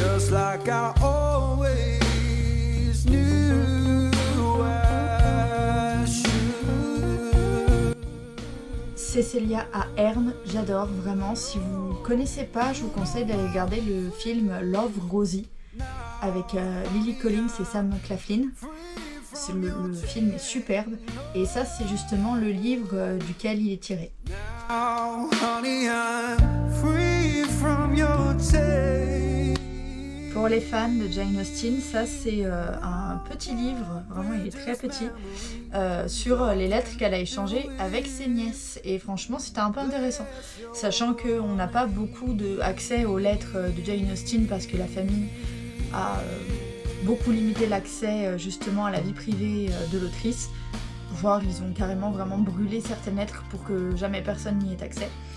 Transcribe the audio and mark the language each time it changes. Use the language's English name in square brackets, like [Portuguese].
[English] Like I always knew I should. [French] Cecilia à Herne, j'adore vraiment. Si vous connaissez pas, je vous conseille d'aller regarder le film Love Rosie avec Lily Collins et Sam Claflin. Le film est superbe et ça c'est justement le livre duquel il est tiré. [English] Oh, honey, I'm free from your taste. [French] Pour les fans de Jane Austen, ça c'est un petit livre, vraiment il est très petit, sur les lettres qu'elle a échangées avec ses nièces. Et franchement c'était un peu intéressant, sachant qu'on n'a pas beaucoup accès aux lettres de Jane Austen parce que la famille a beaucoup limité l'accès justement à la vie privée de l'autrice, voire ils ont carrément vraiment brûlé certaines lettres pour que jamais personne n'y ait accès.